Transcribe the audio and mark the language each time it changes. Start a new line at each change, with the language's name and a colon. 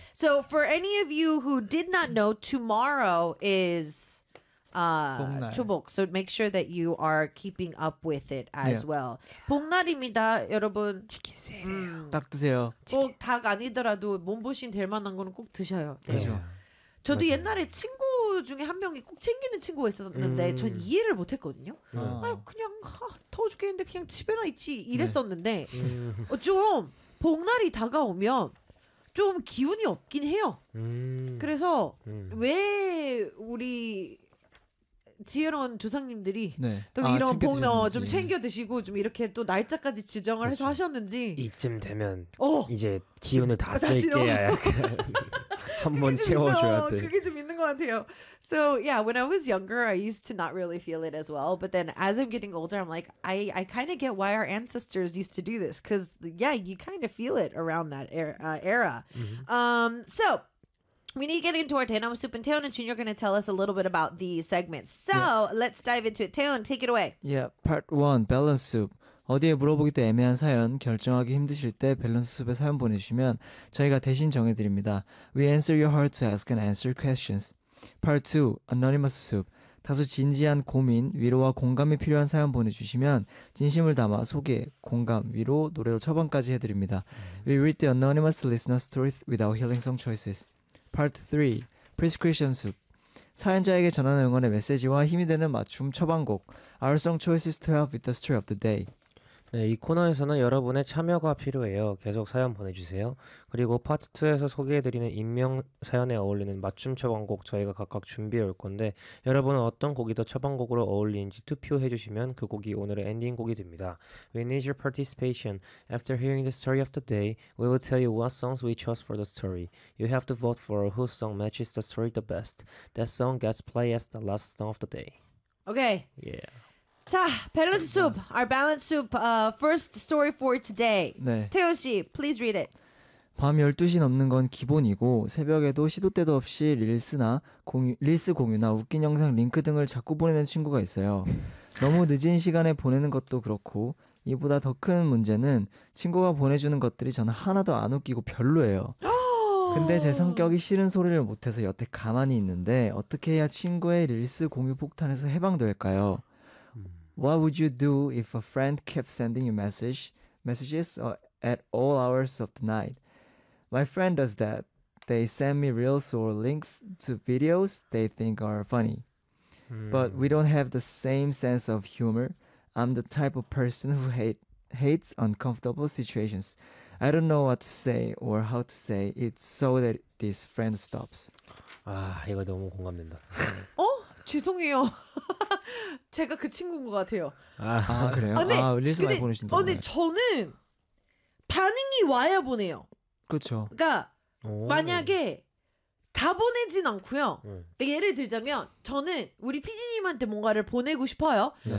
English: So for any of you who did not know, tomorrow is Chubuk. So make sure that you are keeping up with it as well.
Korean: 복날입니다, 여러분. 치키세요. 딱 드세요. 꼭 닭 아니더라도 몸보신 될 만한 거는 꼭 드셔요. 네. 그렇죠. 저도 맞아요. 옛날에 친구 중에 한 명이 꼭 챙기는 친구가 있었는데 전 이해를 못했거든요. 아유 그냥 더워 죽겠는데 그냥 집에나 있지 이랬었는데 좀 복날이 다가오면 좀 기운이 없긴 해요. 그래서 왜 우리 지혜로운 조상님들이 네. 또 이런 복날 좀 챙겨 드시고 좀 이렇게 또 날짜까지 지정을 그치. 해서 하셨는지 이쯤 되면 이제 기운을 다 쓸게 한번 채워줘야 돼. 그게 좀 있는 것 같아요.
English: So yeah, when I was younger, I used to not really feel it as well. But then as I'm getting older, I'm like, I kind of get why our ancestors used to do this. Because yeah, you kind of feel it around that era. Mm-hmm. So we need to get into our Taehyung Soup, and Taehyung and Jun, you're going to tell us a little bit about the segment. So let's dive into it. Taehyung, take it away. Yeah, part one, balance soup.
Korean: 어디에 물어보기도 애매한 사연, 결정하기 힘드실 때 밸런스 숲에 사연 보내주시면 저희가 대신 정해드립니다.
English: We answer your heart to ask and answer questions. Part 2, Anonymous Soup.
Korean: 다소 진지한 고민, 위로와 공감이 필요한 사연 보내주시면 진심을 담아 소개, 공감, 위로, 노래로 처방까지 해드립니다.
English: We read the anonymous listener stories without healing song choices. Part 3, Prescription Soup.
Korean: 사연자에게 전하는 응원의 메시지와 힘이 되는 맞춤 처방곡,
English: Our song choices to help with the story of the day.
Korean: 네, 이 코너에서는 여러분의 참여가 필요해요. 계속 사연 보내주세요. 그리고 파트 2에서 소개해드리는 익명 사연에 어울리는 맞춤 처방곡 저희가 각각 준비해 올 건데 여러분은 어떤 곡이 더 처방곡으로 어울리는지 투표해주시면 그 곡이 오늘의 엔딩곡이 됩니다.
English: We need your participation. After hearing the story of the day, we will tell you what songs we chose for the story. You have to vote for whose song matches the story the best. That song gets played as the last song of the day. Okay. Yeah. 자, balance soup. Our balance soup. First story for today. 네. 태호 씨, please read it.
Korean: 밤 12시 넘는 건 기본이고 새벽에도 시도 때도 없이 릴스 공유나 웃긴 영상 링크 등을 자꾸 보내는 친구가 있어요. 너무 늦은 시간에 보내는 것도 그렇고 이보다 더 큰 문제는 친구가 보내주는 것들이 저는 하나도 안 웃기고 별로예요. 근데 제 성격이 싫은 소리를 못해서 여태 가만히 있는데 어떻게 해야 친구의 릴스 공유 폭탄에서 해방될까요?
English: What would you do if a friend kept sending you messages at all hours of the night? My friend does that. They send me reels or links to videos they think are funny. But we don't have the same sense of humor. I'm the type of person who hates uncomfortable situations. I don't know what to say or how to say it so that this friend stops.
Korean: 아, 이거 너무 공감된다. 어? 죄송해요. 제가 그 친구인 것 같아요. 아 그래요? 근데, 아 릴스 많이 보내신다. 근데 저는 반응이 와야 보내요. 그렇죠. 그러니까 만약에 다 보내진 않고요. 예를 들자면 저는 우리 PD님한테 뭔가를 보내고 싶어요. 네.